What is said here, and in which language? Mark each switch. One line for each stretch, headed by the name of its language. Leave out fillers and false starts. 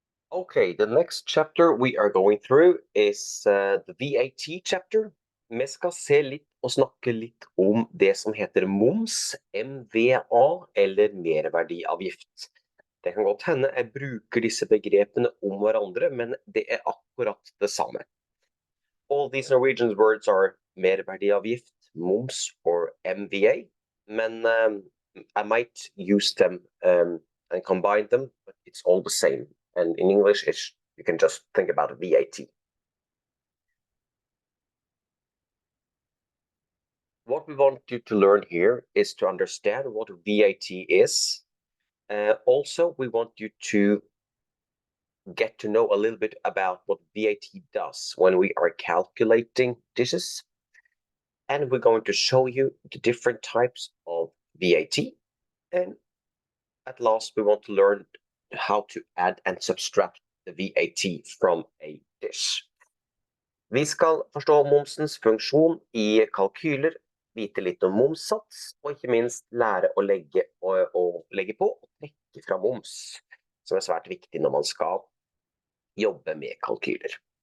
English: Okay, the next chapter we are going through is the VAT chapter.
Norwegian: Vi skal se litt og snakke litt om det som heter moms, MVA eller merverdiavgift. Det kan godt hende jeg bruker disse begrepene om hverandre, men det er akkurat det samme.
English: All these Norwegian words are merverdiavgift, moms or MVA, men I might use them and combine them, but it's all the same. And in English, you can just think about VAT. What we want you to learn here is to understand what VAT is. Also, we want you to get to know a little bit about what VAT does when we are calculating dishes. And we're going to show you the different types of VAT. And at last, we want to learn how to add and subtract the VAT from a dish.
Norwegian: Vi skal forstå momsens funksjon i kalkyler, vite litt om momssats, og ikke minst lære å legge på og trekke fra moms, som er svært viktig når man skal jobbe med kalkyler.